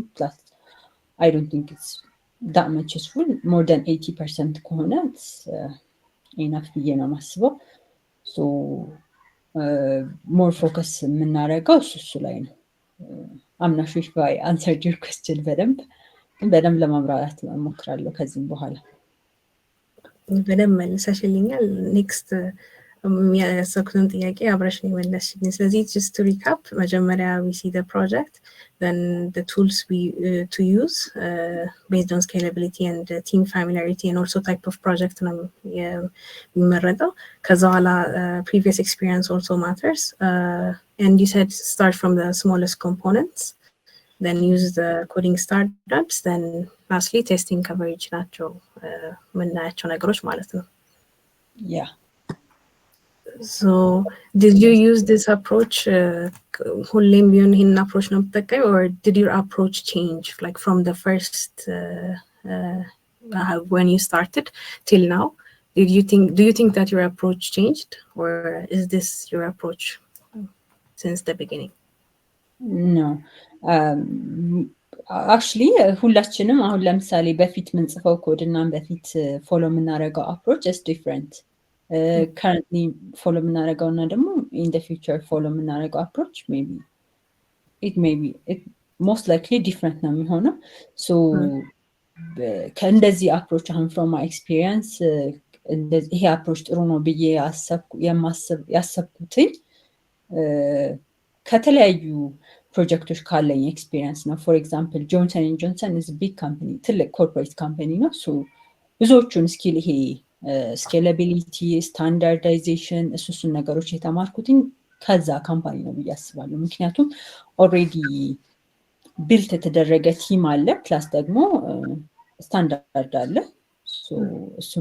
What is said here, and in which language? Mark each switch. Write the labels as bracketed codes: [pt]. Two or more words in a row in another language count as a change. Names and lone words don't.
[en] plus I don't think it's that much useful more than 80% [am] ከሆነ ኢናፍ ብዬ ነው የማስበው። [en] so more focus [am] የምናደርገው እሱ ላይ ነው። [en] I'm not sure if I answered your question [am] በደንብ ለማብራራት እሞክራለሁ ከዚህም በኋላ። በደንብ መልሰሽልኛል። ኔክስት ያሰብኩትን ጥያቄ አብረሽ ነው የመለስሽልኝ። ስለዚህ [en] just to recap [am] መጀመሪያ [en] we see the project, then the tools we to use based on scalability and team familiarity and also type of project [am] ነው የሚመረጠው። ከዛ በኋላ [en] previous experience also matters, and you said start from the smallest components, then use the coding standards, then lastly testing coverage [am] ናቸው የምናያቸው ነገሮች ማለት ነው። [en] Yeah. So did you use this approach [am] ሁሌም ቢሆን ይሄን approach ነው የምትጠቀሚ, [en] or did your approach change like from the first when you started till now? Do you think that your approach changed, or is this your approach since the beginning? No. Actually [am] ሁላችንም አሁን ለምሳሌ በፊት ምንጽፈው ኮድ እና በፊት ፎሎ የምናደርገው [en] approach is different. Currently follow [am] የምናደርገው እና ደግሞ [en] in the future follow [am] የምናደርገው [en] approach it may be most likely different [am] ነው የሚሆነው። So ከእንደዚህ approach አሁን [en] from my experience [am] ይሄ approach ጥሩ ነው ብዬ ያሰብኩትኝ ከተለያዩ ፕሮጀክቶች ካለኝ ኤክስፒሪየንስ ነው። [en] for example [am] ጆንሰን ኤንድ ጆንሰን is [en] a big company, [am] ትልቅ [en] corporate company [am] ነው። ሶ ብዙዎቹን ስኪል ይሄ [en] scalability standardization [am] እሱን ነገሮች የተማርኩትኝ ከዛ ካምፓኒ ነው ብዬ አስባለሁ። ምክንያቱም [en] already built [am] የተደረገ ቲም አለ፣ ፕላስ ደግሞ ስታንዳርድ አለ። እሱን